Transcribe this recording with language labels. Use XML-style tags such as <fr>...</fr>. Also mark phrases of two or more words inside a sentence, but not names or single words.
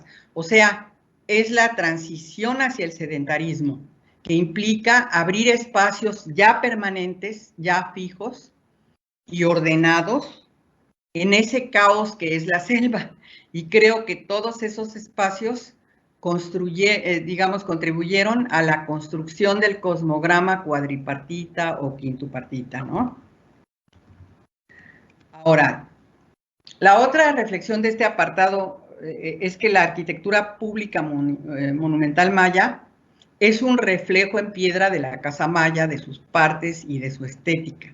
<es>O sea, es la transición hacia el sedentarismo que implica abrir espacios ya permanentes, ya fijos y ordenados en ese caos que es la selva. Y creo que todos esos espacios contribuyeron a la construcción del cosmograma cuadripartita o quintupartita, ¿no? Ahora, la otra reflexión de este apartado es que la arquitectura pública monumental maya es un reflejo en piedra de la casa maya, de sus partes y de su estética.</es>